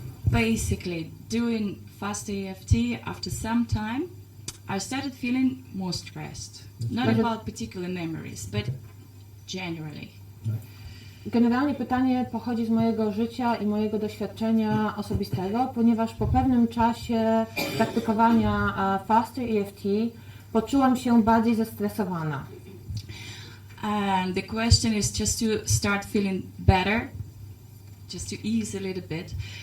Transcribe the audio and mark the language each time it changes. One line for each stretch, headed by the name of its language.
English: Basically, doing FasterEFT, after some time, I started feeling more stressed. Not about particular memories, but generally.
Polish: Generalnie pytanie pochodzi z mojego życia i mojego doświadczenia osobistego, ponieważ po pewnym czasie praktykowania FasterEFT poczułam się bardziej zestresowana.
English: And the question is just to start feeling better, just to ease a little bit.